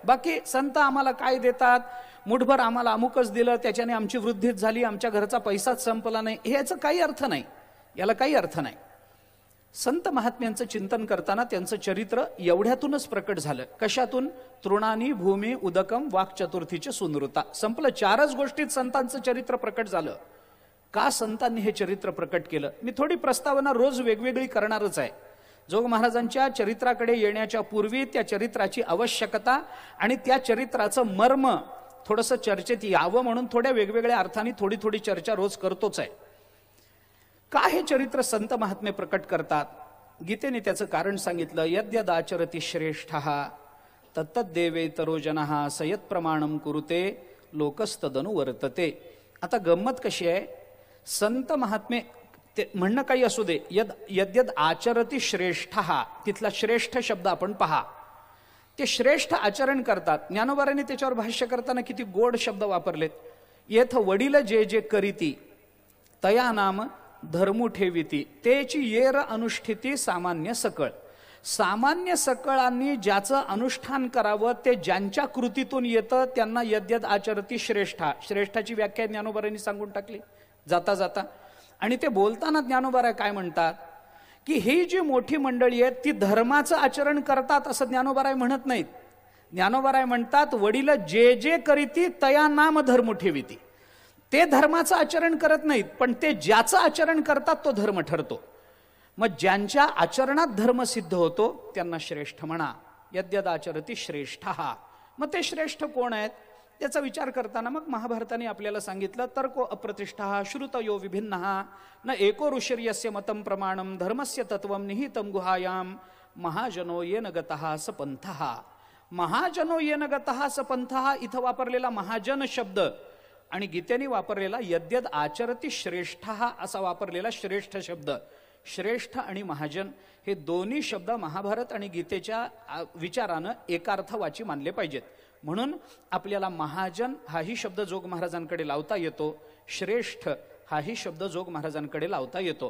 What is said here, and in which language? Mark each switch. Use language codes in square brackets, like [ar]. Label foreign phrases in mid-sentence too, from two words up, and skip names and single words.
[mr] बाकी संत आम्हाला काय देतात? मुठभर आम्हाला अमुकच दिलं त्याच्याने आमची वृद्धीच झाली, आमच्या घरचा पैसाच संपला नाही, ह्याचं काही अर्थ नाही. याला काही अर्थ नाही. संत महात्म्यांचं चिंतन करताना त्यांचं चरित्र एवढ्यातूनच प्रकट झालं. [sa] कशातून? तृणानी भूमी उदकम वाक् चतुर्थीच सुनृता. संपलं. [mr] 4च गोष्टीत संतांचं चरित्र प्रकट झालं. का संतांनी हे चरित्र प्रकट केलं? मी थोडी प्रस्तावना रोज वेगवेगळी करणारच आहे. जोग महाराजांच्या चरित्राकडे येण्याच्या पूर्वी त्या चरित्राची आवश्यकता आणि त्या चरित्राचं मर्म थोडंसं चर्चेत यावं म्हणून थोड्या वेगवेगळ्या अर्थाने थोडी थोडी चर्चा रोज करतोच आहे. का हे चरित्र संत महात्मे प्रकट करतात? गीतेने त्याचं कारण सांगितलं. [sa] यद्यदाचरति श्रेष्ठः तत्तद्देवेतरो जनः सयत् प्रमाणम कुरुते लोकस्तदनु वर्तते. [mr] आता गंमत कशी आहे? संत महात्मे ते म्हणणं काही असू दे, [sa] यद्यद आचरति श्रेष्ठः, [mr] तिथला श्रेष्ठ शब्द आपण पहा. ते श्रेष्ठ आचरण करतात. ज्ञानोबारांनी त्याच्यावर भाष्य करताना किती गोड शब्द वापरलेत. येथ वडील जे जे करीती तया नाम धर्मू ठेविती तेची येर अनुष्ठिती सामान्य सकळ. सामान्य सकळांनी ज्याचं अनुष्ठान करावं ते ज्यांच्या कृतीतून येतं त्यांना [sa] यद्यद आचरती श्रेष्ठा. [mr] श्रेष्ठाची व्याख्या ज्ञानोबारांनी सांगून टाकली जाता जाता. आणि ते बोलताना ज्ञानोबारा काय म्हणतात की ही जी मोठी मंडळी आहेत ती धर्माचं आचरण करतात असं ज्ञानोबाराय म्हणत नाहीत. ज्ञानोबाराय म्हणतात वडील जे जे करीती तया नाम धर्म ठेविती. ते धर्माचं आचरण करत नाहीत, पण ते ज्याचं आचरण करतात तो धर्म ठरतो. मग ज्यांच्या आचरणात धर्म सिद्ध होतो त्यांना श्रेष्ठ म्हणा. [sa] यद्यद आचरती श्रेष्ठः. [mr] मग ते श्रेष्ठ कोण आहेत? त्याचा विचार करताना मग महाभारताने आपल्याला सांगितलं, [sa] तर्को अप्रतिष्ठा श्रुतयो विभिन्न न एको ऋषिर्यस्य मतम प्रमाणम धर्मस्य तत्वम निहितम गुहायाम महाजनो येन गतः स पंथः. महाजनो येन गतः स पंथः [mr] इथं वापरलेला महाजन शब्द आणि गीतेने वापरलेला [sa] यद्यद आचरती श्रेष्ठ [mr] असा वापरलेला श्रेष्ठ शब्द, श्रेष्ठ आणि महाजन हे दोन्ही शब्द महाभारत आणि गीतेच्या विचारानं एकार्थवाची मानले पाहिजेत. म्हणून आपल्याला महाजन हाही शब्द जोग महाराजांकडे लावता येतो, श्रेष्ठ हाही शब्द जोग महाराजांकडे लावता येतो.